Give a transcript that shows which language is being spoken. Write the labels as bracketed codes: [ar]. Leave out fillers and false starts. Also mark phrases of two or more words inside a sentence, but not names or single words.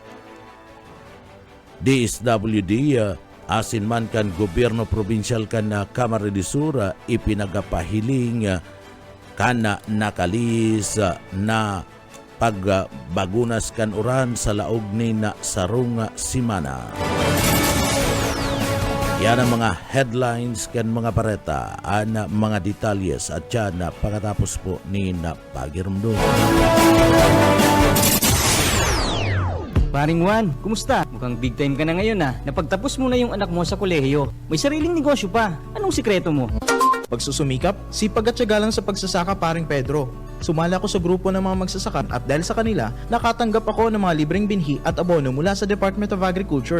[bik] DSWD, asin man kan gobyerno probinsyal kan Camarines Sur, ipinagapahiling kana nakalis na pagbagunas kan uran sa laog ni na sarong simana. Yan ang mga headlines kan mga bareta, ang mga detalyes at yan na pagkatapos po ni na pagirumdum. [tl] Paring Juan, kumusta? Mukhang [en] big time [tl] ka na ngayon Napagtapos mo na yung anak mo sa kolehiyo. May sariling negosyo pa. Anong sikreto mo? Pagsusumikap, sipag at tiyaga lang sa pagsasaka paring Pedro. Sumali ako sa grupo ng mga magsasaka at dahil sa kanila, nakatanggap ako ng mga libreng binhi at abono mula sa Department of Agriculture.